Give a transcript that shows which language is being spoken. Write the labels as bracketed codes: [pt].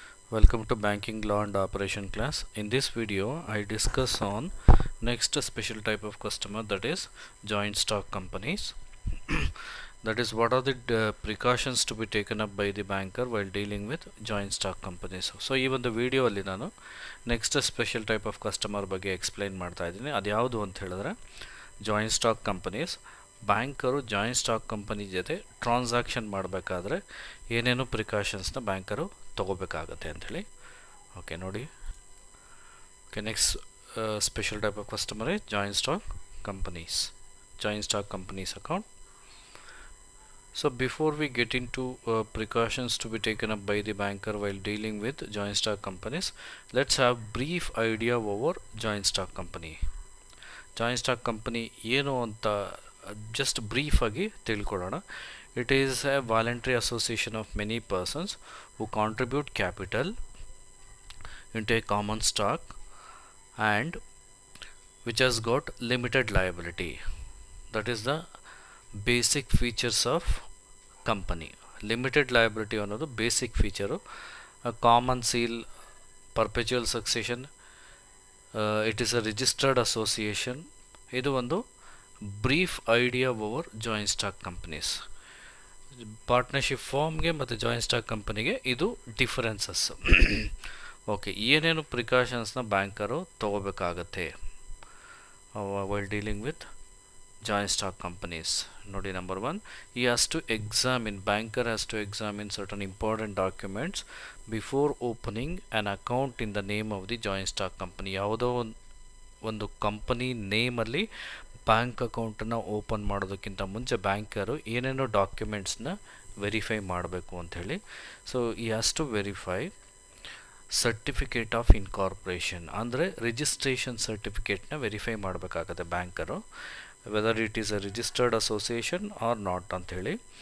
[en] Welcome to Banking Law and Operation class. In this video, I discuss on next special type of customer, that is joint stock companies. That is, what are the precautions to be taken up by the banker while dealing with joint stock companies. So even the video [kn] ಅಲ್ಲಿ ನಾನು [en] next special type of customer [kn] ಬಗ್ಗೆ [en] explain [kn] ಮಾಡ್ತಾ ಇದ್ದೀನಿ. ಅದು ಯಾವುದು ಅಂತ ಹೇಳಿದ್ರೆ joint stock companies. Banker joint stock company ಜೊತೆ ಟ್ರಾನ್ಸಾಕ್ಷನ್ ಮಾಡಬೇಕಾದ್ರೆ ಏನೇನು ಪ್ರಿಕಾಷನ್ಸ್ನ ಬ್ಯಾಂಕರು ತಗೋಬೇಕಾಗತ್ತೆ ಅಂಥೇಳಿ. ಓಕೆ ನೋಡಿ. [en] Okay, next special type of customer is joint stock companies. Joint stock companies account. So before we get into precautions to be taken up by the banker while dealing with joint stock companies, let's have brief idea over joint stock company. [kn] Joint stock company ಏನು ಅಂತ just brief ಆಗಿ ತಿಳ್ಕೊಳ್ಳೋಣ. [en] It is a voluntary association of many persons who contribute capital into a common stock and which has got limited liability. That is the basic features of company. Limited liability [kn] ಅನ್ನೋದು [en] Basic feature. Common seal, perpetual succession, it is a registered association. [kn] ಇದು ಒಂದು [en] Brief idea over joint stock companies. [kn] Partnership ಫಾರ್ಮ್ಗೆ ಮತ್ತು joint stock ಕಂಪನಿಗೆ ಇದು differences. Okay, ಏನೇನು ಪ್ರಿಕಾಷನ್ಸ್ನ banker ತೊಗೋಬೇಕಾಗತ್ತೆ [en] While dealing with joint stock companies. ನೋಡಿ, number 1, he has to examine, banker has to examine certain important documents before opening an account in the name of the joint stock company. [kn] ಯಾವುದೋ ಒಂದು company ನೇಮಲ್ಲಿ bank ಅಕೌಂಟನ್ನು open ಮಾಡೋದಕ್ಕಿಂತ ಮುಂಚೆ banker ಏನೇನೋ ಡಾಕ್ಯುಮೆಂಟ್ಸ್ನ verify ಮಾಡಬೇಕು ಅಂಥೇಳಿ. [en] so he has to verify certificate of incorporation, [kn] ಅಂದರೆ [en] registration ಸರ್ಟಿಫಿಕೇಟ್ನ verify [kn] ಮಾಡಬೇಕಾಗತ್ತೆ banker, [en] whether it is a registered association or not [kn] ಅಂಥೇಳಿ.